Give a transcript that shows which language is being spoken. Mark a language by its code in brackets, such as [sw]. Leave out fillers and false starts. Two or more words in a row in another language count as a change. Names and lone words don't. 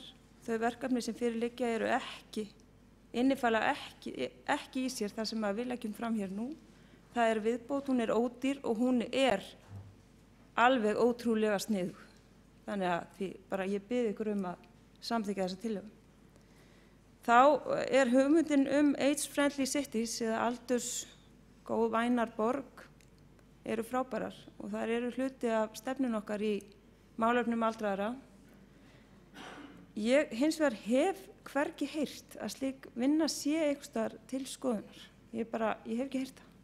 [is] Þau verkefni sem fyrir liggja eru innifala ekki í sér það sem við leggjum fram hér nú. Það er viðbót, hún er ódýr og hún er alveg ótrúlega sniðug. Þannig að ég bið ykkur að samþykkja þessa tillögu. Þá er hugmyndin [en] age-friendly cities [is] eða aldursgóð vænar borg eru frábærar og þær eru hluti af stefnun okkar í málefnum aldraðra. Ég hins vegar hef hvergi heyrt að slík vinna sé einhvers staðar til skoðunar. Ég hef ekki heyrt það.